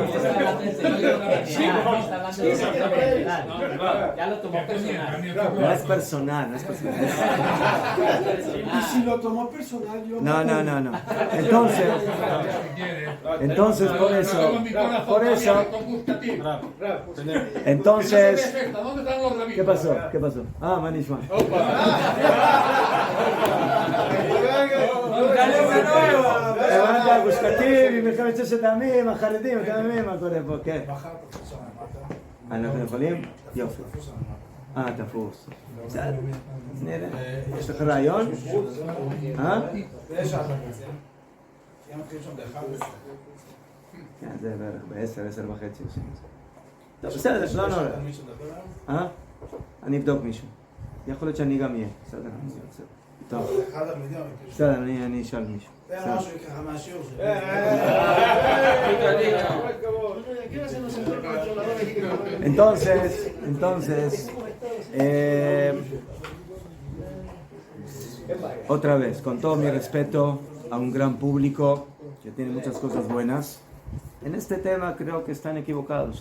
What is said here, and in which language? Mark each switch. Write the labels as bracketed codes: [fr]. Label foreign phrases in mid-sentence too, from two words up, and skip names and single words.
[es] Ya lo tomó personal. No es personal. Y si lo tomó personal, yo No. Entonces, por eso. Entonces, ¿qué pasó? [he] Ah, Manishma. Gush Katif, מלחמת ששת הימים, החרדים, מה קורה פה, כן. אנחנו יכולים? יופי. תפוס. בסדר, אז נראה. יש לך רעיון? כן, זה בערך ב10:30 עושים את זה. טוב, בסדר, לא נורא. אני אבדוק מישהו. יכול להיות שאני גם אהיה. בסדר, טוב. בסדר, אני אשאל מישהו. [es] Entonces, otra vez, con todo mi respeto a un gran público que tiene muchas cosas buenas, en este tema creo que están equivocados.